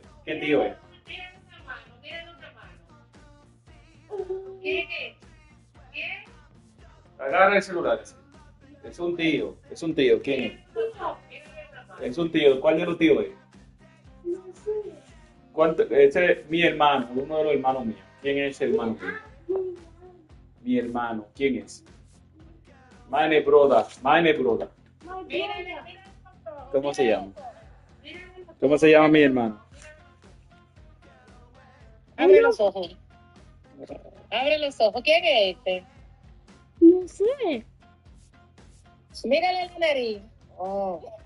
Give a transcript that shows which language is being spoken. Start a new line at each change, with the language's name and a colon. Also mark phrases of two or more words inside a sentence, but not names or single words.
Spanish: ¿Qué tío es? Agarra el celular. Es un tío. Es un tío. ¿Quién es? Es un tío. ¿Cuál de los tíos es? Ese es mi hermano, uno de los hermanos míos. ¿Quién es el hermano mío? Mi hermano. ¿Quién es?
German: Meine Broda. Meine Broda.
Spanish: ¿Cómo se llama? ¿Cómo se llama mi hermano? Abre los ojos. Abre los ojos. ¿Quién es este? No sé. Mírale la nariz. Oh.